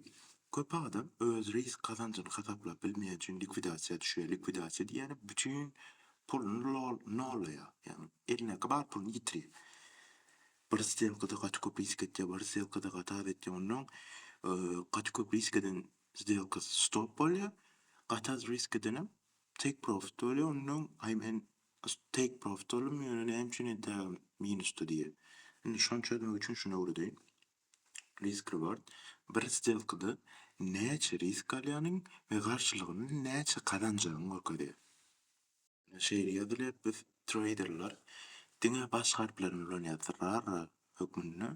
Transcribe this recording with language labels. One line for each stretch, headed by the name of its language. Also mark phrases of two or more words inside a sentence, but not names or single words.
Turkmen: Köp adam öz risk kazançyny hasaplap bilmeýän üçin likvidasiýa düşýär. Likvidasiýa diýeni bütün pulunu nolaya, yani eline bar pulunu yitirýär. Bir сделкада kaç köp risk etýär, bir сделкада kaç az etýär, onuň kaç köp risk eden сделкасы stop bolýar, kaç az risk edenem
English: take profit
Turkmen: bolýar, onuň
English: take profit
Turkmen: bolýar, hem şunu minusda diýer. Indi şonu çözmek üçin şunu öwredýin.
English: Risk reward
Turkmen: bir сделкада näçe risk alýanyň we garşylygyny näçe kazanjagyny görkezýär. Şeýle ýazylýar, biz traderlar diňe baş harflerini ulanýar hökmünde.